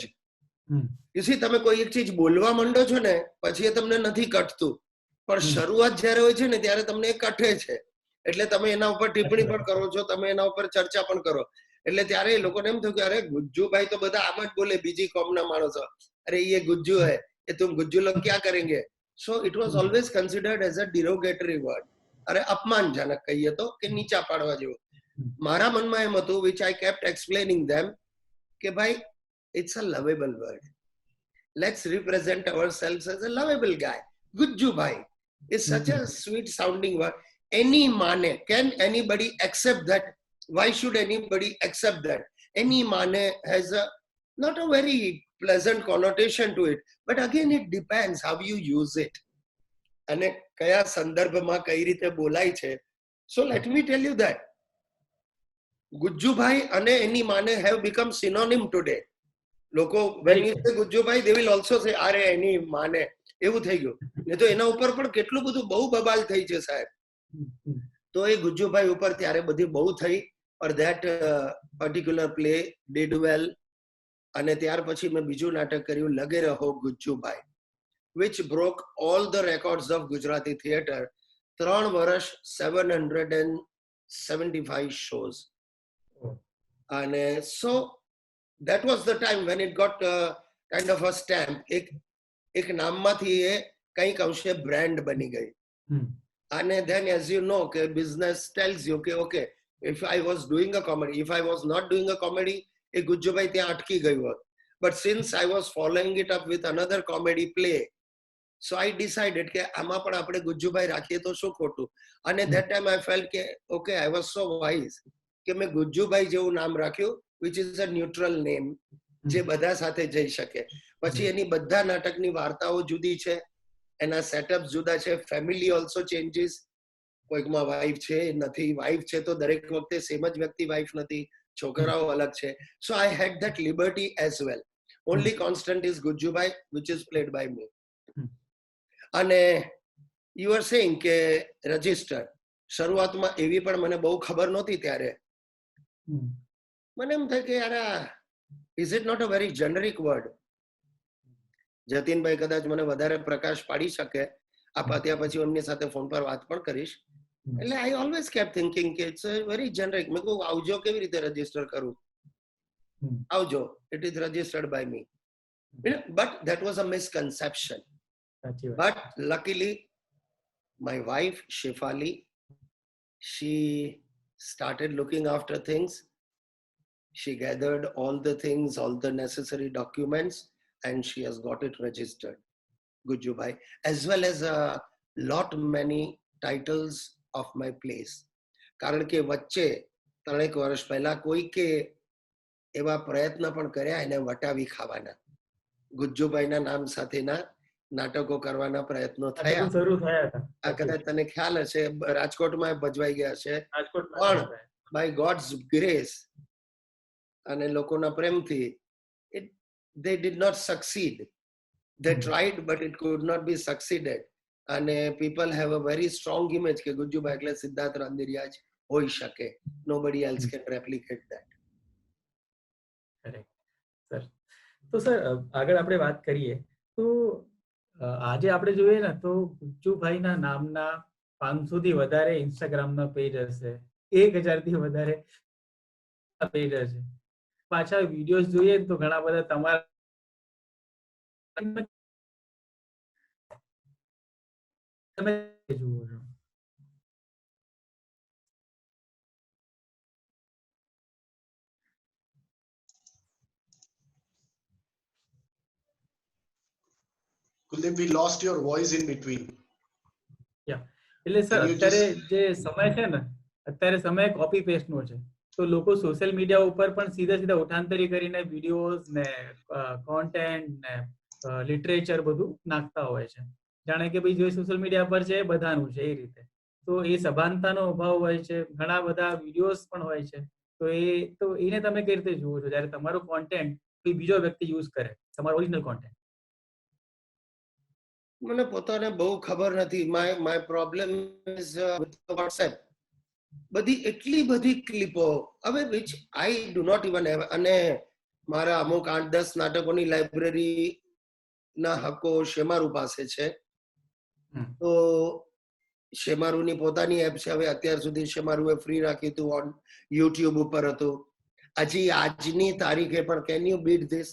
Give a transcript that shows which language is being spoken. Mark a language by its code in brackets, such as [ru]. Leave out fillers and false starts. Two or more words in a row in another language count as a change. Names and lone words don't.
[en] You see, [gu] તમે કોઈ એક ચીજ બોલવા માંડો છો ને પછી એ તમને નથી કટતું, પણ શરૂઆત જયારે હોય છે ને ત્યારે તમને એ કઠે છે. એટલે તમે એના ઉપર ટિપ્પણી પણ કરો છો, તમે એના ઉપર ચર્ચા પણ કરો. એટલે ત્યારે એ લોકોને એમ થયું કે અરે ગુજ્જુભાઈ તો બધા આમ જ બોલે, બીજી કોમના માણસો, અરે [hi] ये गुज्जू है, ये तुम गुज्जू लोग क्या करेंगे? [en] So it was always considered as a derogatory word. [gu] અરે અપમાનજનક કહીએ તો, કે નીચા પાડવા જેવું. મારા મનમાં એમ હતું, [en] which I kept explaining them, [gu] કે ભાઈ [en] it's a lovable word. Let's represent ourselves as a lovable guy. Gujjubhai is such a sweet sounding word. [gu] એની માને, [en] can anybody accept that? Why should anybody accept that? [gu] એની માને [en] has a not a very pleasant connotation to it, but again it depends how you use it. [gu] અને કયા સંદર્ભમાં કઈ રીતે બોલાય છે. [en] So let me tell you that Gujjubhai [gu] અને એની માને [en] have become synonym today. લોકો when you say Gujjubhai, they will also say [gu] અરે એની માને, એવું થઈ ગયું. ને તો એના ઉપર પણ કેટલું બધું બહુ બબાલ થઈ છે સાહેબ. તો એ ગુજ્જુભાઈ ઉપર ત્યારે બધી બહુ થઈ, [en] or that particular play did well. [gu] અને ત્યાર પછી મેં બીજું નાટક કર્યું, લગે રહો ગુજ્જુભાઈ, [en] which broke all the records of Gujarati theatre. [gu] 3 વર્ષ 775 shows. [en] અને so that was the time when it got kind of a stamp. [gu] એક નામમાંથી એ કંઈક અંશે બ્રાન્ડ બની ગઈ. [en] અને then as you know કે business tells you કે okay if I was doing a comedy, if I was not doing a comedy, [gu] એ ગુજ્જુભાઈ ત્યાં અટકી ગયું હોત. [en] But since I was following it up with another comedy play, so I decided [gu] કે આમાં પણ આપણે ગુજ્જુભાઈ રાખીએ તો શું ખોટું. [en] અને that time I felt કે okay I was so wise [gu] કે મેં ગુજ્જુભાઈ જેવું નામ રાખ્યું, [en] which is a neutral name, [gu] જે બધા સાથે જઈ શકે. પછી એની બધા નાટકની વાર્તાઓ જુદી છે, એના સેટઅપ જુદા છે, [en] family also changes. [gu] કોઈકમાં વાઇફ છે નથી, વાઇફ છે તો દરેક વખતે સેમ જ વ્યક્તિ વાઇફ નથી, છોકરાઓ અલગ છે. [en] So I had that liberty as well. Only constant is Gujjubhai which is played by me. [gu] અને [en] you are saying [gu] કે રજિસ્ટર, શરૂઆતમાં એવી પણ મને બહુ ખબર નહોતી ત્યારે. મને એમ થાય કે યાર [en] is it not a very generic word? [gu] જતીનભાઈ કદાચ મને વધારે પ્રકાશ પાડી શકે, આપ ત્યાં પછી એમની સાથે ફોન પર વાત પણ કરીશ. [en] એટલે I always kept thinking કે it's very generic. [gu] મેં કહું આવજો કેવી રીતે રજીસ્ટર કરું? આવજો, [en] It is registered by me. But that was a misconception. But luckily my wife Shefali, she started looking after things. She gathered all the things, all the necessary documents, and she has got it registered, Gujjubhai, as well as a lot many titles of my plays. [gu] કારણ કે વચ્ચે 3 વર્ષ પહેલા કોઈકે એવા પ્રયત્ન પણ કર્યા એને વટાવી ખાવાના. ગુજ્જુભાઈના નામ સાથેના નાટકો કરવાના પ્રયત્નો થયા. આ કદાચ તને ખ્યાલ હશે, રાજકોટમાં ભજવાઈ ગયા છે, પણ [en] by God's grace [gu] અને લોકોના પ્રેમથી [en] they did not succeed. They tried but it could not be succeeded. [gu] અને [en] people have a very strong image [gu] કે ગુજ્જુભાઈ એટલે સિદ્ધાર્થ રાંદેરિયા જ હોઈ શકે. [en] Nobody else can replicate that. [gu] કરેક્ટ સર. તો સર આગળ આપણે વાત કરીએ તો આજે આપણે જોઈએ ને તો ગુજ્જુભાઈના નામના 500 થી વધારે ઇન્સ્ટાગ્રામના પેજ હશે, 1000 થી વધારે પેજ હશે. પાછા વિડીયોઝ જોઈએ તો ઘણા બધા તમારા તમે જુઓ છો. [en] Kuldeep, we lost your voice in between. [gu] એટલે સર અત્યારે જે સમય છે ને, અત્યારે સમય કોપી પેસ્ટ નો છે. તો લોકો સોશિયલ મીડિયા ઉપર પણ સીધા ઉઠાંતરી કરીને વિડીયોઝ ને કોન્ટેન્ટ ને લિટરેચર બધું નાખતા હોય છે, જાણે કે ભાઈ જે સોશિયલ મીડિયા પર છે એ બધાનું છે એ રીતે. તો એ સભાનતાનો અભાવ હોય છે, ઘણા બધા વિડીયોઝ પણ હોય છે. તો એને તમે કઈ રીતે જુઓ છો જ્યારે તમારું કોન્ટેન્ટ કોઈ બીજો વ્યક્તિ યુઝ કરે, તમારું ઓરિજિનલ કોન્ટેન્ટ? મને પોતાને બહુ ખબર નથી. [en] My problem is with WhatsApp. [gu] બધી એટલી બધી ક્લિપો હવે [en] which I do not even have. [gu] અને મારા અમુક 8-10 નાટકોની લાઇબ્રેરી ના હકો શેમારુ પાસે છે. તો શેમારુની પોતાની એપ છે. હવે અત્યાર સુધી શેમારુએ ફ્રી રાખ્યું હતું, ઓન યુટ્યુબ ઉપર હતું. હજી આજની તારીખે પણ [en] Can you beat this?